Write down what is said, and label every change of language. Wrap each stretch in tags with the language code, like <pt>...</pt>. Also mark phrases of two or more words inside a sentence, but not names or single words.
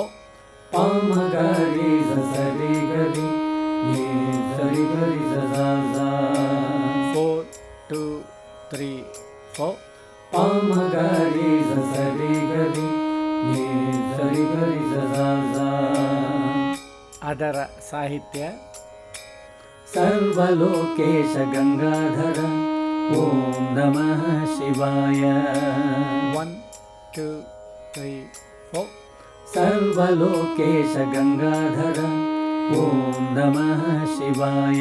<kn>ಪಾಮ ಗರಿ ಸರಿ ಗರಿ ನೀ ಸರಿ ಗರಿ ಸದಾ. 4 2 3 4. ಪಾಮ ಗರಿ ಸರಿ ಗರಿ ನೀ ಸರಿ ಗರಿ ಸದಾ. ಅದರ ಸಾಹಿತ್ಯ</kn> <sa>ಸರ್ವಲೋಕೇಶ ಗಂಗಾಧರ ಓಂ ನಮಃ ಶಿವಾಯ.</sa> <kn>1 2 3 4.</kn> <sa>ಸರ್ವಲೋಕೇಶ ಗಂಗಾಧರ ಓಂ ನಮಃ ಶಿವಾಯ.</sa>